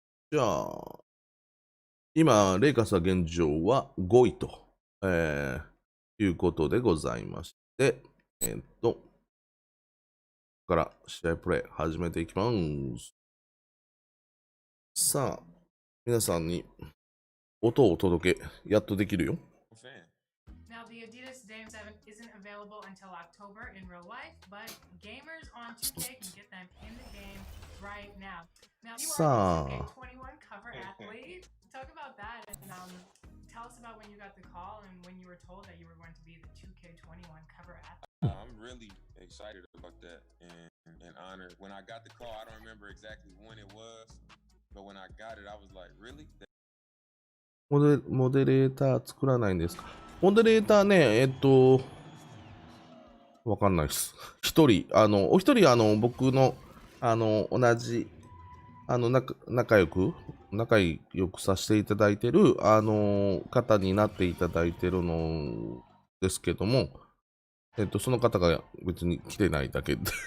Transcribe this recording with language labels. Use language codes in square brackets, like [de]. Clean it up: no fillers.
[ja] じゃあ、今、レイカースは現状は5位と、いうことでございまして、ここから試合プレイ始めていきます。さあ、皆さんに音をお届け、やっとできるよ。 [en] Now, the Adidas Dame 7 isn't available until October in real life, but gamers on 2K can get them in the game right now. Now, you are a 2K21 cover athlete. Talk about that and tell us about when you got the call and when you were told that you were going to be the 2K21 cover athlete. I'm really excited about that and honored. When I got the call, I don't remember exactly when it was, but when I got it, I was like, really? [ja] モデレーター作らないんですか？モデレーターね、わかんないです。一人、お一人、僕の、同じ、仲良くさせていただいてる、方になっていただいてるのですけども、その方が別に来てないだけで。